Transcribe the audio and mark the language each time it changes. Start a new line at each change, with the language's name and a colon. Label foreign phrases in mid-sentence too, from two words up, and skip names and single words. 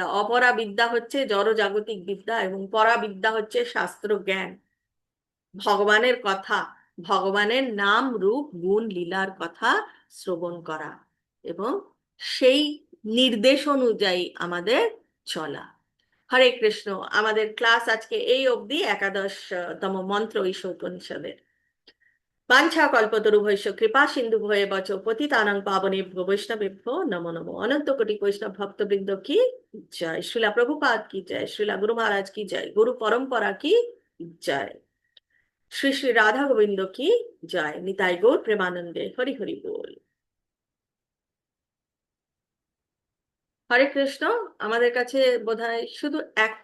Bangla: অপরাবিদ্যা হচ্ছে জড়জাগতিক বিদ্যা এবং পরাবিদ্যা হচ্ছে শাস্ত্র জ্ঞান, ভগবানের কথা, ভগবানের নাম রূপ গুণ লীলার কথা শ্রবণ করা এবং সেই নির্দেশ অনুযায়ী আমাদের চলা।
Sanskrit: হরে কৃষ্ণ।
Bangla: আমাদের ক্লাস আজকে এই অবধি, একাদশতম মন্ত্র ঈশোপনিষদের।
Sanskrit: বাঞ্ছা কল্পতরুভ্যশ্চ কৃপা সিন্ধু ভয়েবচ পতিতানাং পাবনেভ্যো বৈষ্ণবেভ্যো নমো নমো।
Bangla: অনন্ত কোটি বৈষ্ণব ভক্তবৃন্দ কি জয়, শ্রীলা প্রভুপাদ কি জয়, শ্রীলা গুরু মহারাজ কি জয়, গুরু পরম্পরা কি জয়, শ্রী শ্রী রাধা গোবিন্দ কি জয়, নিতাই গৌর প্রেমানন্দে হরি হরি বল।
Sanskrit: হরে কৃষ্ণ।
Bangla: আমাদের কাছে বোধহয় শুধু এক